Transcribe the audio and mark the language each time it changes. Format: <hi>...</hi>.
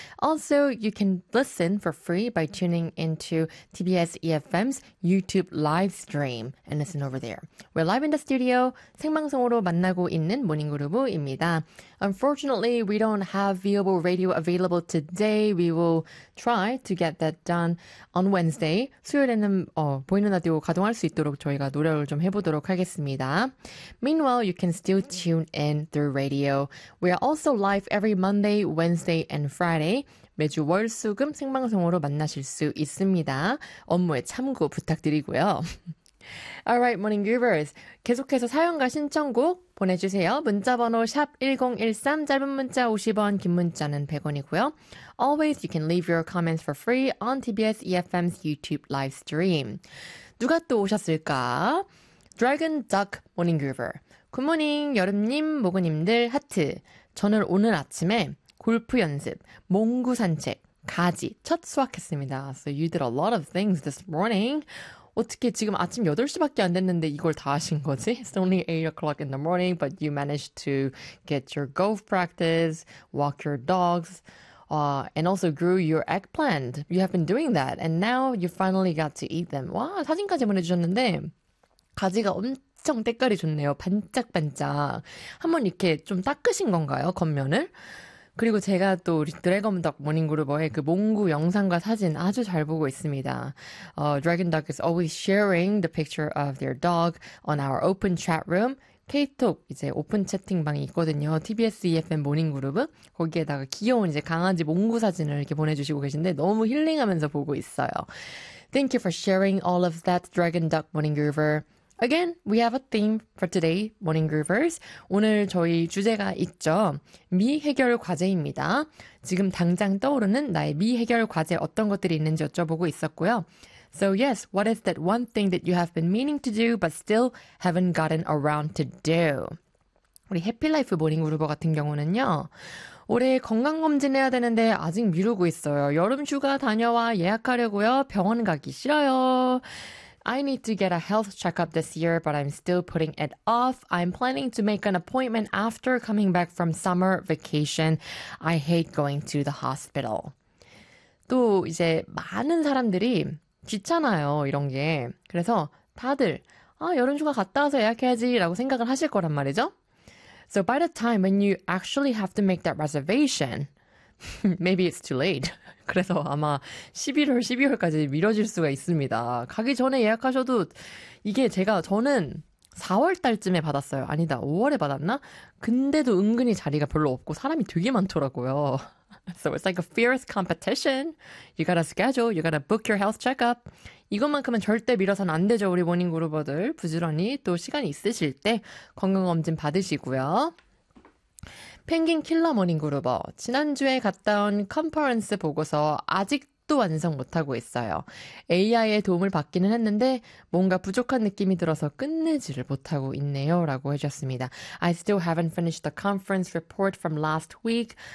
<en>Also, you can listen for free by tuning into TBS EFM's YouTube live stream and listen over there. We're live in the studio,</en> <ko>생방송으로 만나고 있는</ko> <en>Morning Groove입니다. Unfortunately, we don't have viewable radio available today. We will try to get that done on Wednesday.</en> <ko>수요일에는 보이는 라디오 가동할 수 있도록 저희가 노력을 좀 해보도록 하겠습니다.</ko> <en>Meanwhile, you can still tune in through radio. We are also live every Monday, Wednesday, and Friday.</en> <ko>매주 월, 수, 금 생방송으로 만나실 수 있습니다. 업무에 참고 부탁드리고요.</ko> <en>Alright, Morning Groovers.</en> <ko>계속해서 사연과 신청곡 보내주세요. 문자번호 샵 1013, 짧은 문자 50원, 긴 문자는 100원이고요.</ko> <en>Always, you can leave your comments for free on TBS EFM's YouTube live stream.</en> <ko>누가 또 오셨을까? Dragon Duck Morning Groover. 굿모닝, 여름님, 모그님들, 하트. 저는 오늘 아침에 골프 연습, 몽구 산책, 가지 첫 수확했습니다.</ko> <en>So you did a lot of things this morning.</en> <ko>어떻게 지금 아침 8시밖에 안 됐는데 이걸 다 하신 거지?</ko> <en>It's only 8 o'clock in the morning, but you managed to get your golf practice, walk your dogs, and also grew your eggplant. You have been doing that, and now you finally got to eat them.</en> <ko>와, 사진까지 보내주셨는데 가지가 엄청 때깔이 좋네요. 반짝반짝. 한번 이렇게 좀 닦으신 건가요, 겉면을? 그리고 제가 또 우리 드래곤덕 모닝그루버의 그 몽구 영상과 사진 아주 잘 보고 있습니다.</ko> <en>Dragon Duck is always sharing the picture of their dog on our open chat room.</en> <ko>K-톡 이제 오픈 채팅방이 있거든요. TBS EFM 모닝그루브 거기에다가 귀여운 이제 강아지 몽구 사진을 이렇게 보내주시고 계신데 너무 힐링하면서 보고 있어요.</ko> <en>Thank you for sharing all of that, Dragon Duck Morning Groover. Again, we have a theme for today, Morning Groovers.</en> <ko>오늘 저희 주제가 있죠. 미해결 과제입니다. 지금 당장 떠오르는 나의 미해결 과제 어떤 것들이 있는지 여쭤보고 있었고요.</ko> <en>So yes, what is that one thing that you have been meaning to do but still haven't gotten around to do?</en> <ko>우리 해피라이프 모닝 그루버 같은 경우는요. 올해 건강검진 해야 되는데 아직 미루고 있어요. 여름 휴가 다녀와 예약하려고요. 병원 가기 싫어요.</ko> <en>I need to get a health checkup this year, but I'm still putting it off. I'm planning to make an appointment after coming back from summer vacation. I hate going to the hospital.</en> <ko>또 이제 많은 사람들이 귀찮아요, 이런 게. 그래서 다들 아, 여름휴가 갔다 와서 예약해야지 라고 생각을 하실 거란 말이죠.</ko> <en>So by the time when you actually have to make that reservation, maybe it's too late.</en> <ko>그래서 아마 11월, 12월까지 미뤄질 수가 있습니다. 가기 전에 예약하셔도 이게 제가 저는 4월 달쯤에 받았어요. 아니다, 5월에 받았나? 근데도 은근히 자리가 별로 없고 사람이 되게 많더라고요.</ko> <en>So it's like a fierce competition. You gotta schedule, you gotta book your health checkup.</en> <ko>이것만큼은 절대 미뤄선 안 되죠, 우리 모닝그루버들. 부지런히 또 시간이 있으실 때 건강검진 받으시고요. 펭귄 킬러 모닝그루버, 지난주에 갔다 온 컨퍼런스 보고서 아직도 완성 못하고 있어요. AI의 도움을 받기는 했는데 뭔가 부족한 느낌이 들어서 끝내지를 못하고 있네요 라고 해주셨습니다.</ko> <en>I still haven't finished the conference report from last week.</en>